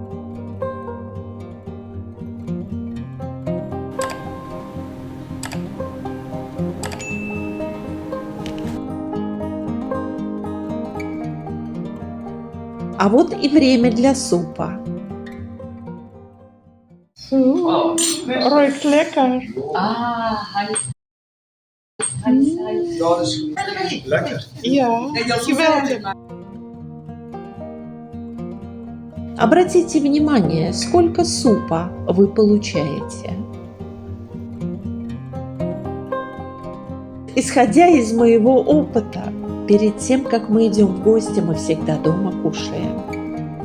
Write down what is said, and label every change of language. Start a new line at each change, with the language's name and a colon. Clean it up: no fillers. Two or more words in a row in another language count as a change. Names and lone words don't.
Russian: А вот и время для супа.
Dutch: Ruikt lekker. Heilig. Ja, dat is goed. Lekker. Ja, geweldig.
Russian: Обратите внимание, сколько супа вы получаете. Исходя из моего опыта, перед тем, как мы идем в гости, мы всегда дома кушаем.